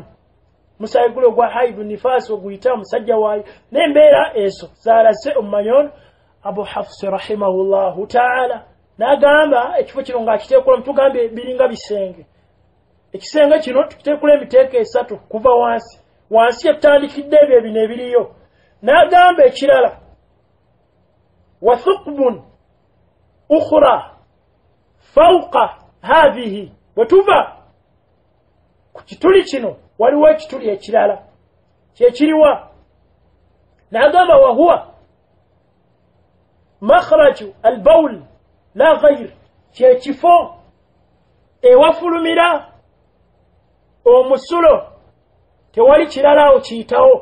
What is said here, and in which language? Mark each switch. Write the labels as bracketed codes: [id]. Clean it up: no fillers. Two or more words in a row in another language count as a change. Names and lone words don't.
[lg] Musaayi guli ogwa hayd nifaasi oguyita omusajja waayo, n'embeera ezo zaalase omumanyi ono Abu Hafs [ar] رحمه الله تعالى. [lg] N'agamba ekifo kino ng'akiteekulamu, tugambye biringa bisenge. Ekisenge kino tukiteekula emiteeko 3 kuva wansi etandikidde ebyo bino ebiriyo. N'agamba ekirala [ar] وثقب أخرى فوق هذه, [lg] bwe tuva ku kituli kino waliwo ekituli ekirala kyekiriwa. N'agamba [ar] وهو مخرج البول لا غير, [lg] kyekifo ewafulumira omusulo, tewali kirala awo kiyitawo.